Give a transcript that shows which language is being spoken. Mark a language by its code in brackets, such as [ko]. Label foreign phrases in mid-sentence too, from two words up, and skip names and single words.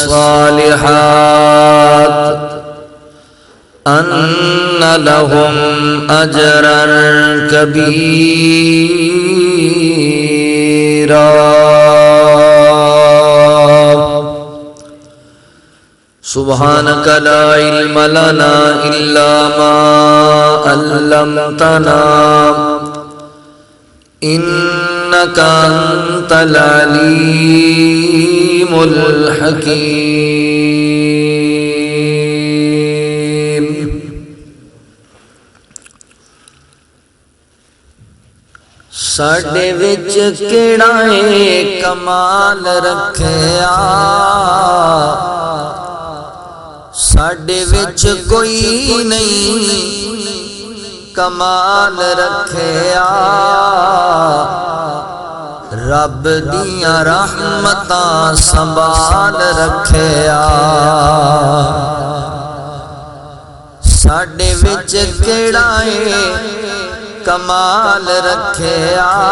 [ar] الصالحات أن لهم أجرا كبيرا سبحانك لا علم لنا إلا ما علمتنا إنك أنت العليم الحكيم [pa] ساڈے وچ کیڑا اے کمال رکھیا ساڈے وچ کوئی نہیں کمال رکھیا رب دیاں رحمتاں سنبھال رکھیا ساڈے وچ کیڑا اے کمال رکھیا